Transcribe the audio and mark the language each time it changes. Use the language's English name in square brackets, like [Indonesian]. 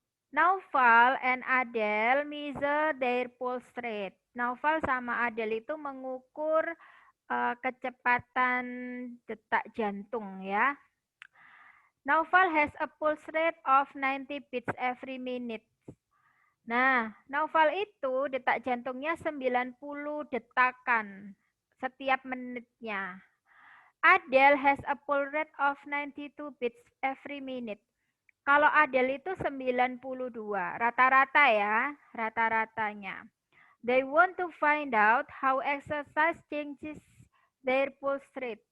[English] Naufal and Adele measure their pulse rate. [Indonesian] Naufal sama Adele itu mengukur kecepatan detak jantung ya. [English] Naufal has a pulse rate of 90 beats every minute. [Indonesian] Nah, Naufal itu detak jantungnya 90 detakan setiap menitnya. [English] Adele has a pulse rate of 92 beats every minute. [Indonesian] Kalau Adele itu 92, rata-rata ya, rata-ratanya. [English] They want to find out how exercise changes their pulse rate.